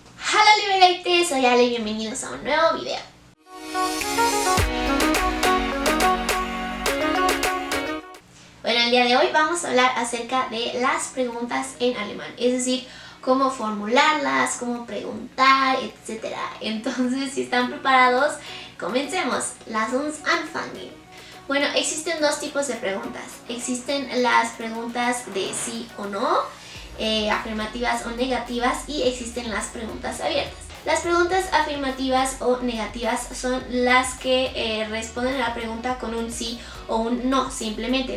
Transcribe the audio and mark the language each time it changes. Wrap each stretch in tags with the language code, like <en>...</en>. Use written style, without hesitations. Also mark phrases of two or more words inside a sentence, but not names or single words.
<es>Hola Liberate, soy Ale y bienvenidos a un nuevo video. Bueno, el día de hoy vamos a hablar acerca de las preguntas en alemán, es decir, cómo formularlas, cómo preguntar, etc. Entonces, si están preparados, comencemos.</es> <de>Lass uns anfangen.</de> <es>Bueno, existen dos tipos de preguntas. Existen las preguntas de sí o no, afirmativas o negativas, y existen las preguntas abiertas. Las preguntas afirmativas o negativas son las que responden a la pregunta con un sí o un no simplemente.</es>